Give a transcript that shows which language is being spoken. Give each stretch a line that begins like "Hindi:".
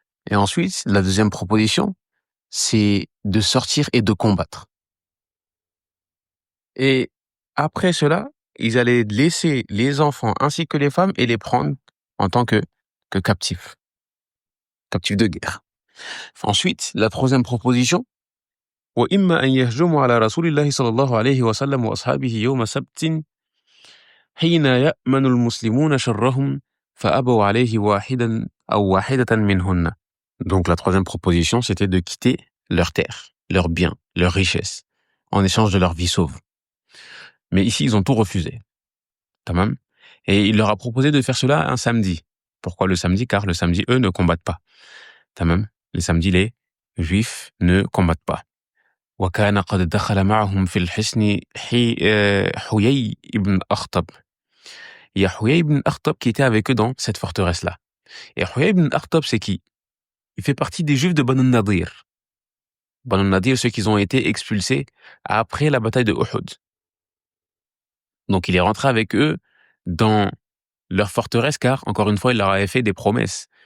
French: Et ensuite, la deuxième proposition, c'est de sortir et de combattre. Et après cela, ils allaient laisser les enfants ainsi que les femmes et les prendre en tant que captifs de guerre. Ensuite, la troisième proposition,
Arabic: وإما أن يهجموا على رسول الله صلى الله عليه وسلم وأصحابه يوم سبت حين يأمن المسلمون شرهم فأبوا عليه واحدة منهن.
French: Donc la troisième proposition, c'était de quitter leur terre, leurs biens, leurs richesses, en échange de leur vie sauve. Mais ici, ils ont tout refusé. Tamam. Et il leur a proposé de faire cela un samedi. Pourquoi le samedi? Car le samedi, eux, ne combattent pas. Tamam. Le samedi, les Juifs ne combattent pas.
Arabic: وكان قد دخل معهم في الحصن حيي ibn Akhtab.
French: Il y a Huyay ibn Akhtab qui était avec eux dans cette forteresse-là. Et Huyay ibn Akhtab, c'est qui? Il fait partie des Juifs de Banu Nadir. Banu Nadir, ceux qui ont été expulsés après la bataille de Uhud. Donc il est rentré avec eux dans leur forteresse, car, encore une fois, il leur avait fait des promesses.